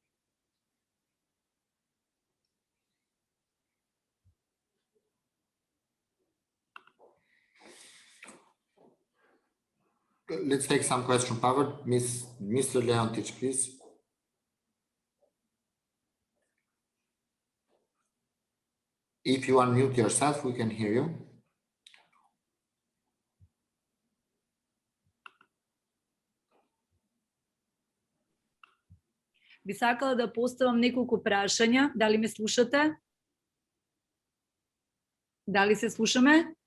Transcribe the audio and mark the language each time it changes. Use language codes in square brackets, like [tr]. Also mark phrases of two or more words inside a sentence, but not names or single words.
[en] Let's take some questions, Pavel. Mr. Leontic, please. If you unmute yourself, we can hear you. [mk] Би сакала да поставам неколку прашања. Дали ме слушате? Дали се слушаме?